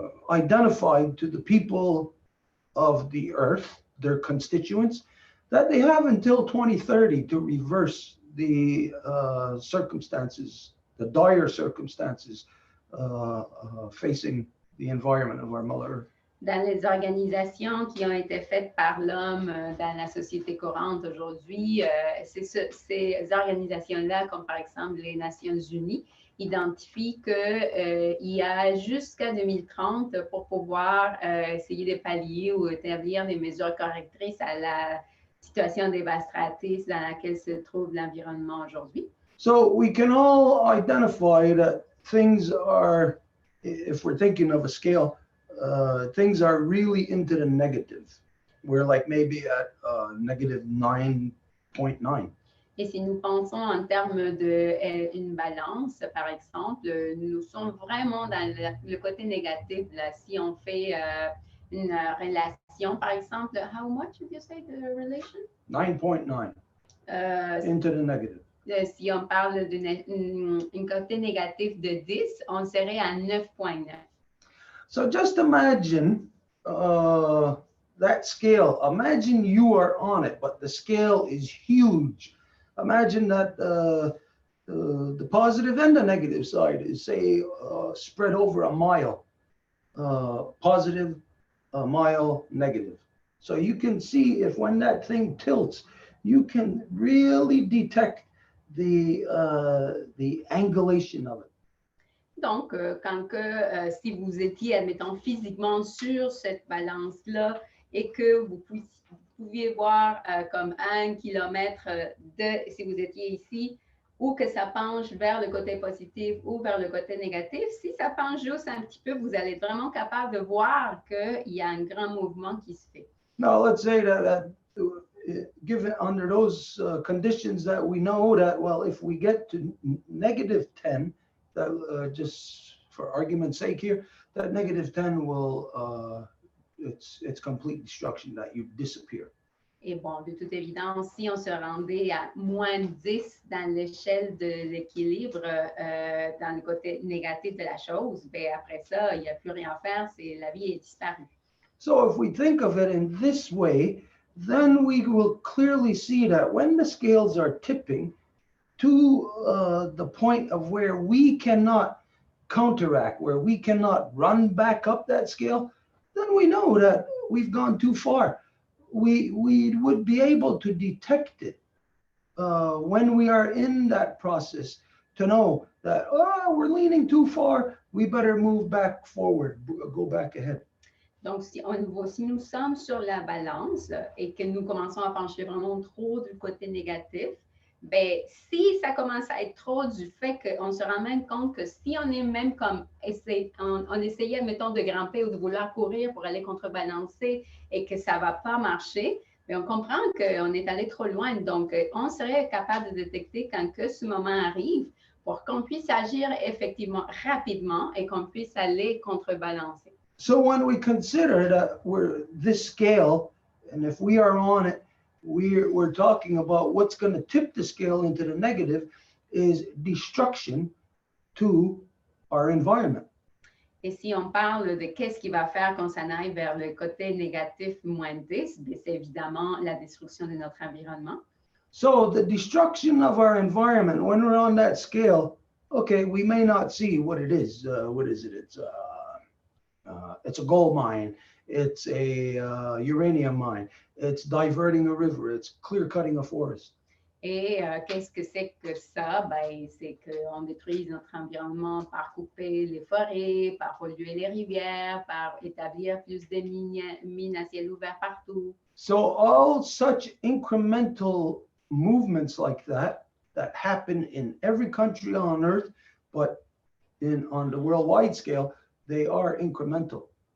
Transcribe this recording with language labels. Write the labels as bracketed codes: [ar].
[en] identified to the people of the earth, their constituents, that they have until 2030 to reverse the circumstances, the dire circumstances facing the environment of our Mother Earth. [fr] Dans les organisations qui ont été faites par l'homme dans la société courante aujourd'hui, ces organisations-là, comme par exemple les Nations Unies, identifient qu'il y a jusqu'à 2030 pour pouvoir essayer de pallier ou établir des mesures correctrices à la situation dévastatrice dans laquelle se trouve l'environnement aujourd'hui. [en] So we can all identify that things are, if we're thinking of a scale, things are really into the negative. We're like maybe at negative 9.9. [fr] Et si nous pensons en termes d'une balance, par exemple, nous sommes vraiment dans le côté négatif. Là. Si on fait une relation, par exemple, [en] how much did you say the relation? 9.9 into the negative. [fr] Si on parle d'un côté négatif de 10, on serait à 9.9. [en] So just imagine that scale. Imagine you are on it, but the scale is huge. Imagine that the positive and the negative side is, say, spread over a mile. Positive, a mile, negative. So you can see if when that thing tilts, you can really detect the angulation of it. [fr] Donc, si vous étiez, admettons, physiquement sur cette balance-là et que vous pouviez voir comme 1 kilomètre si vous étiez ici, ou que ça penche vers le côté positif ou vers le côté négatif, si ça penche juste un petit peu, vous allez être vraiment capable de voir qu'il y a un grand mouvement qui se fait. [en] Now, let's say that given under those conditions that we know that, well, if we get to negative 10, that just for argument's sake here, that negative 10 will, it's complete destruction, that you disappear. [fr] Et bon, de toute évidence, si on se rendait à moins 10 dans l'échelle de l'équilibre, dans le côté négatif de la chose, bien après ça, il n'y a plus rien à faire, la vie est disparue. [en] So if we think of it in this way, then we will clearly see that when the scales are tipping to the point of where we cannot counteract, where we cannot run back up that scale, then we know that we've gone too far. We would be able to detect it when we are in that process to know that, oh, we're leaning too far, we better move back forward, go back ahead. [fr] Donc, si nous sommes sur la balance et que nous commençons à pencher vraiment trop du côté négatif, bien, si ça commence à être trop du fait qu'on se rend même compte que si on est même comme, on essayait, mettons, de grimper ou de vouloir courir pour aller contrebalancer et que ça ne va pas marcher, bien, on comprend qu'on est allé trop loin. Donc, on serait capable de détecter quand que ce moment arrive pour qu'on puisse agir effectivement rapidement et qu'on puisse aller contrebalancer. [en] So when we consider that we're this scale, and if we are on it, we're talking about what's going to tip the scale into the negative is destruction to our environment. [fr] Et si on parle de qu'est-ce qui va faire qu'on s'en aille vers le côté négatif moins 10, c'est évidemment la destruction de notre environnement. [en] So the destruction of our environment, when we're on that scale, okay, we may not see what it is. What is it? It's a gold mine. It's a uranium mine. It's diverting a river. It's clear cutting a forest. [fr] Et qu'est-ce que c'est que ça? Ben, c'est qu'on détruise notre environnement par couper les forêts, par polluer les rivières, par établir plus de mines à ciel ouvert partout. [en] So all such incremental movements like that happen in every country on earth, but on the worldwide scale, they are incremental.